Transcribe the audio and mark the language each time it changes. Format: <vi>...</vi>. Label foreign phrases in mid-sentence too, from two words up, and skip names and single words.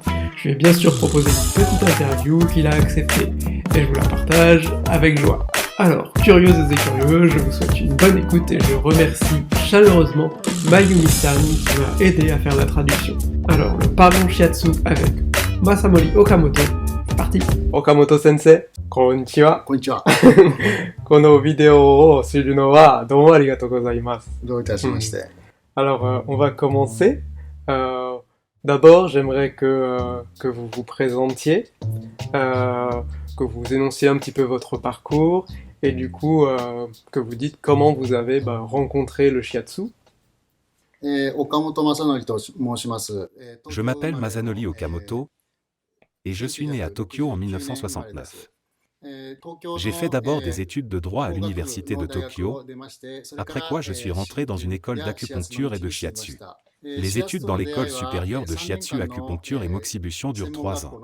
<fr>Je lui ai bien sûr proposé une petite interview qu'il a acceptée et je vous la partage avec joie. Alors, curieuses et curieux, je vous souhaite une bonne écoute et je remercie chaleureusement Mayumi-san qui m'a aidé à faire la traduction. Alors, le parlons shiatsu avec Masanori Okamoto, c'est parti.</fr> <ja>岡本先生、こんにちは. こんにちは。このビデオを知るのはどうもありがとうございます。どういたしまして。</ja> <fr>Alors, on va commencer. D'abord, j'aimerais que vous vous présentiez, que vous énonciez un petit peu votre parcours et du coup que vous dites comment vous avez rencontré le shiatsu.</fr> <ja>岡本正則と申します。</ja> <fr>Je m'appelle Masanori Okamoto et je suis né à Tokyo en 1969. J'ai fait d'abord des études de droit à l'université de Tokyo, après quoi je suis rentré dans une école d'acupuncture et de shiatsu. Les études dans l'école supérieure de shiatsu, acupuncture et moxibustion durent 3 ans.</fr>